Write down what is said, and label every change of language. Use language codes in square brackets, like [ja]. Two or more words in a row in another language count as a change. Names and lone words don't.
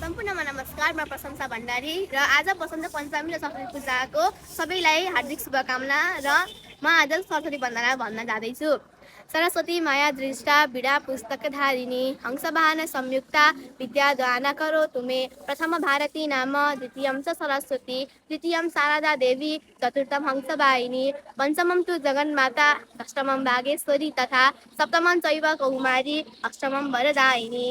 [ne] सम्पूर्णमा नमस्कार। म प्रशंसा भण्डारी र आज वसन्त पञ्चमी र सरस्वती पूजाको सबैलाई हार्दिक शुभकामना र म आज सरस्वती वन्दना भन्न जाँदैछु। [sa] सरस्वती माया दृष्टा वीणा पुस्तकधारिणी हंसवाहन संयुक्ता विद्यादान करोतु मे प्रथम भारती नाम द्वितीयं च सरस्वती तृतीयं शारदा देवी चतुर्थं हंसवाहिनी पञ्चमं तु जगन्माता अष्टमं वागेश्वरी तथा सप्तमं चैव कौमारी अष्टमं वरदायिनी